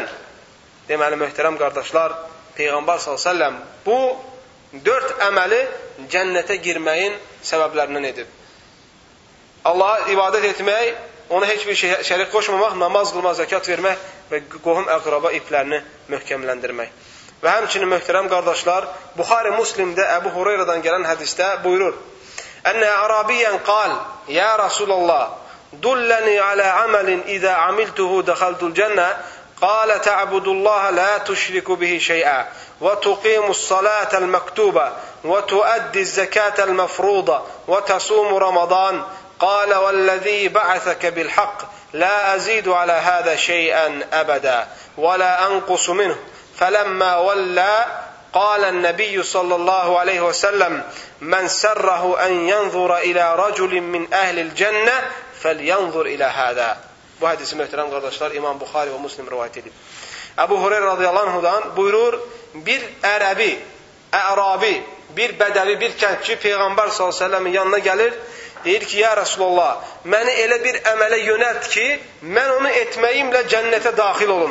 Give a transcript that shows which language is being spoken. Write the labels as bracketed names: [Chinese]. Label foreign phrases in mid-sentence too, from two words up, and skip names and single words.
[Azerbaijani] Deməli, möhtərəm qardaşlar, Peyğəmbər s.ə.v bu 4 əməli cənnətə girməyin səbəblərindən edib. Allaha ibadət etmək, ona heç bir şey şərik qoşmamaq, namaz qılmaq, zəkat vermək və qohum əqraba iplərini möhkəmləndirmək. Və həmçinin möhtərəm qardaşlar, Buxari Müslimdə Əbu Hureyradan gələn hədisdə buyurur: [Arabic] أن أعرابيا قال يا رسول الله دلني على عمل إذا عملته دخلت الجنة قال تعبد الله لا تشرك به شيئا وتقيم الصلاة المكتوبة وتؤدي الزكاة المفروضة وتصوم رمضان قال والذي بعثك بالحق لا أزيد على هذا شيئا أبدا ولا أنقص منه فلما ولى قال النبي صلى الله عليه وسلم من سره أن ينظر إلى رجل من أهل الجنة فلينظر إلى هذا. [Azerbaijani] Bu hadisi möhtərəm qardaşlar İmam Buxari və Müslim rivayət edib. Əbu Hureyra [Arabic] رضي الله عنه [Azerbaijani] buyurur, bir ərabi, bir bədəvi, bir kəndçi Peyğəmbər [Arabic] صلى الله عليه وسلم [Azerbaijani] yanına gəlir, deyir ki, [Arabic] يا رسول الله, [Azerbaijani] məni elə bir əmələ yönəlt ki, mən onu etməyimlə cənnətə daxil olum.